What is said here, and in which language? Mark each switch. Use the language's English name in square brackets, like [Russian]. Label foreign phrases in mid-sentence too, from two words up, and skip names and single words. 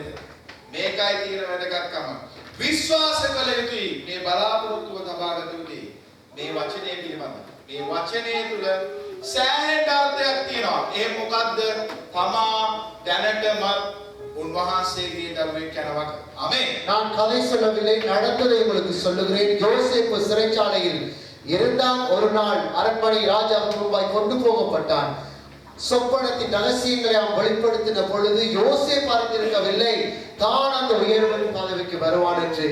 [Sinhala] මේකයි තියෙන වැදගත්කම. විශ්වාස කළ යුතුයි. මේ බලාපොරොත්තුව තබාගත යුතුයි. මේ වචනය පිළිබඳ. මේ වචනය තුල සෑහෙන අර්ථයක් තියෙනවා. ඒ මොකද්ද? තමා දැනටම උන්වහන්සේගේ දරුවෙක් යනවක. ආමේන්. [Tamil] நான் கதை சொல்லவில்லை, நடந்ததை உங்களுக்கு சொல்லுகிறேன். யோசேப்பு சிறைச்சாலையில் இருந்தான். ஒரு நாள் அரண்மனை ராஜாவுக்கு முன்பாய் கொண்டு போகப்பட்டான். சொப்பனத்தின் ரகசியங்களை அவன் வெளிப்படுத்தின பொழுது யோசேப்பு அறிந்திருக்கவில்லை தான் அந்த உயர்வின் பதவிக்கு வருவான் என்று.